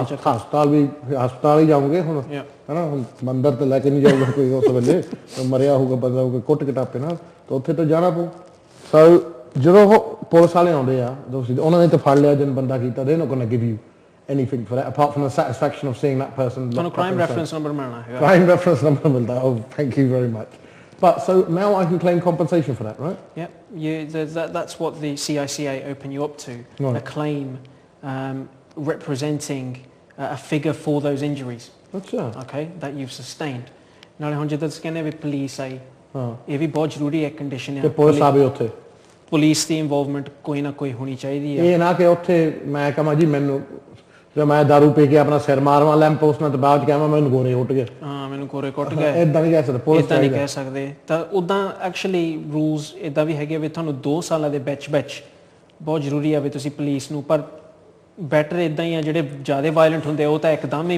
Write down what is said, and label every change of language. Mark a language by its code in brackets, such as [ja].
[pa] ਹਸਪਤਾਲ ਹੀ ਜਾਓਗੇ ਹੁਣ ਹਨਾ ਹੁਣ ਮੰਦਰ ਤੇ ਲੈ ਕੇ ਨਹੀਂ ਜਾਊਗਾ ਕੋਈ ਉਸ ਵੇਲੇ ਮਰਿਆ ਹੋਊਗਾ ਬੰਦਾ ਹੋਊਗਾ ਕੁੱਟ ਕਟਾਪੇ ਨਾਲ ਤਾਂ ਉੱਥੇ ਤਾਂ ਜਾਣਾ ਪਊ ਸੋ ਜਦੋਂ ਉਹ ਪੁਲਿਸ ਵਾਲੇ ਆਉਂਦੇ ਆ ਉਹਨਾਂ ਨੇ ਤਾਂ ਫੜ ਲਿਆ ਜਿਨ ਬੰਦਾ ਕੀਤਾ [en] they not going to give you anything for that apart from the satisfaction of seeing that person [pa] ਤੁਹਾਨੂੰ [en] crime reference number [pa] ਮਿਲਣਾ ਹੈਗਾ [en] crime reference number [pa] ਮਿਲਦਾ [en] oh thank you very much but so now I can claim compensation for that right that's what the CICA open you up to a claim representing a figure for those injuries okay that you've sustained [pa] ਨਾਲੇ ਹੁਣ ਜਿੱਦਾਂ ਤੁਸੀਂ ਕਹਿੰਦੇ ਵੀ police ਆਈ ਇਹ ਵੀ ਬਹੁਤ ਜ਼ਰੂਰੀ ਹੈ condition ਹੈ ਪੁਲਿਸ ਆਵੇ ਉੱਥੇ ਪੁਲਿਸ ਦੀ ਇਨਵੋਲਵਮੈਂਟ ਕੋਈ ਨਾ ਕੋਈ ਹੋਣੀ ਚਾਹੀਦੀ ਹੈ ਇਹ ਨਾ ਕਿ ਉੱਥੇ ਮੈਂ ਕਹਾਂ ਜੀ ਮੈਨੂੰ ਜੇ ਮੈਂ ਦਾਰੂ ਪੀ ਕੇ ਆਪਣਾ ਸਿਰ ਮਾਰਵਾ ਲੈਂਪ ਪੋਸਟ ਨਾਲ ਤੇ ਬਾਅਦ ਚ ਕਹਾਂ ਮੈਨੂੰ ਗੋਰੇ ਉੱਟ ਗਏ ਮੈਨੂੰ ਗੋਰੇ ਕੁੱਟ ਗਏ ਇਦਾਂ ਨਹੀਂ ਕਹਿ ਸਕਦੇ ਪੁਲਿਸ ਇਦਾਂ ਨਹੀਂ ਕਹਿ ਸਕਦੇ ਤਾਂ ਉਦਾਂ ਐਕਚੁਅਲੀ ਰੂਲਸ ਇਦਾਂ ਵੀ ਹੈਗੇ ਵੀ ਤੁਹਾਨੂੰ 2 ਸਾਲਾਂ ਦੇ ਵਿੱਚ ਬਹੁਤ ਜ਼ਰੂਰੀ ਆ ਵੀ ਤੁਸੀਂ ਪੁਲਿਸ ਨੂੰ ਪਰ ਬੈਟਰ ਇਦਾਂ ਹੀ ਆ ਜਿਹੜੇ ਜ਼ਿਆਦਾ ਵਾਇਲੈਂਟ ਹੁੰਦੇ ਉਹ ਤਾਂ ਇੱਕਦਮ ਹੀ